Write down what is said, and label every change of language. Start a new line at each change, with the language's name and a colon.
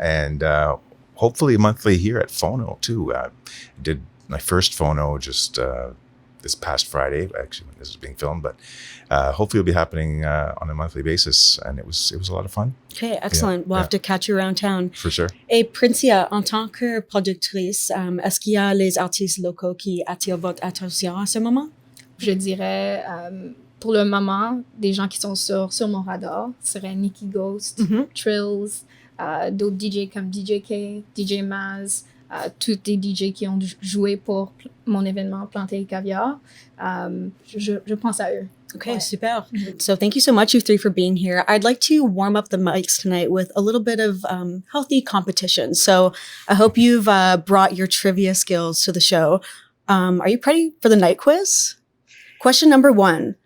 English: And hopefully monthly here at FONO too. Did my first FONO just this past Friday, actually when this is being filmed, but hopefully it'll be happening on a monthly basis, and it was a lot of fun. Okay, excellent. We'll have to catch you around town. For sure.
French: Et Princia, en tant que productrice, est-ce qu'il y a les artistes locaux qui attirent votre attention à ce moment? Je dirais, pour le moment, des gens qui sont sur mon radar seraient Nikki Ghost, Trills, d'autres DJ comme DJ K, DJ Maz, tous les DJ qui ont joué pour mon événement Platains Caviar. Je pense à eux.
English: Okay, super. So thank you so much, you three, for being here. I'd like to warm up the mics tonight with a little bit of healthy competition. So I hope you've brought your trivia skills to the show. Are you ready for the night quiz? Question number 1.